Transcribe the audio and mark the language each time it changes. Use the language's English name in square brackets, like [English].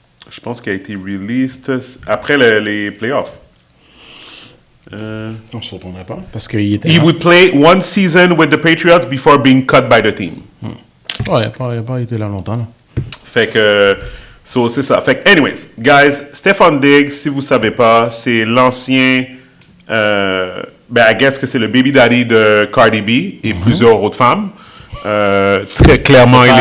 [French] Je pense qu'il a été released après les playoffs. On ne se retournerait pas. Parce qu'il était. [English] He would play one season with the Patriots before being cut by the team. [French] Ouais, il n'a pas été là longtemps. Là. Fait que. So, c'est ça. Fait que, anyways, guys, Stefan Diggs, si vous ne savez pas, c'est l'ancien. [English] I guess [French] que c'est le baby daddy de Cardi B et plusieurs autres femmes. Très clairement,